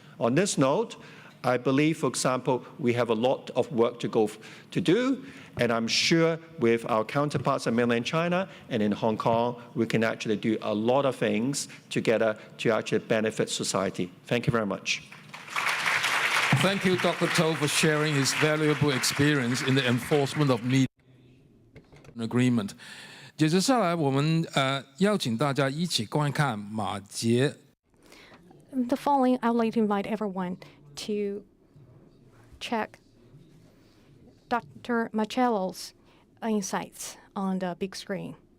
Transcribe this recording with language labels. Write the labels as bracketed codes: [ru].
[en] On this note, I believe, for example, we have a lot of work to do, and I'm sure with our counterparts in mainland China and in Hong Kong, we can actually do a lot of things together to actually benefit society. Thank you very much. Thank you, Dr. To, for sharing his valuable experience in the enforcement of mediation agreement. [zh] 接着下来，我们邀请大家一起观看马杰。 [en] The following, I would like to invite everyone to check Dr. Marcello's insights on the big screen.